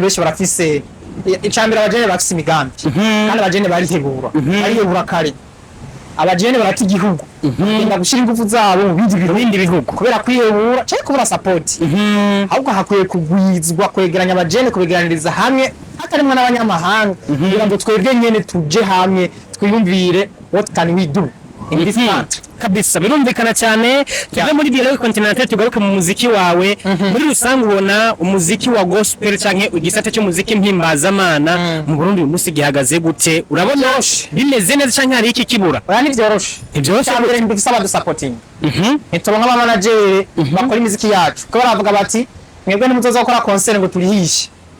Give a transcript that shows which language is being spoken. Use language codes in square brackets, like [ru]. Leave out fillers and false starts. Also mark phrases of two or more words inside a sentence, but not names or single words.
[rn] benshi barafise icambira abajene bafise imigambi kandi abajene barihebura kare abajene barati igihugu inda gushira ingufu zabo mu bindi bihugu kubera kwihebura cyane kubura support ahubwo hakwiye kugwizwa kwegeranya abajene kubegeraniriza hamwe hatarimwe n'abanyamahanga kugira ngo twebwe nyene tuje hamwe twiyumvire [en] what can we do in this country [rn] kabisa. Birumvikana cyane tuve muri [fr] dialogue continental [rn] tugaruke mu muziki wawe muri rusange ubona umuziki wa gospel canke igisate cy'umuziki mpimbazamana mu Burundi uyu munsi gihagaze gute urabona bimeze neza canke hari iki kibura oya nivyoroshe cyambere mbifisa aba supporting nitubonka aba manager bakora imiziki yacu ko baravuga bati mwebwe nimuzoza gukora concert ngo turihishe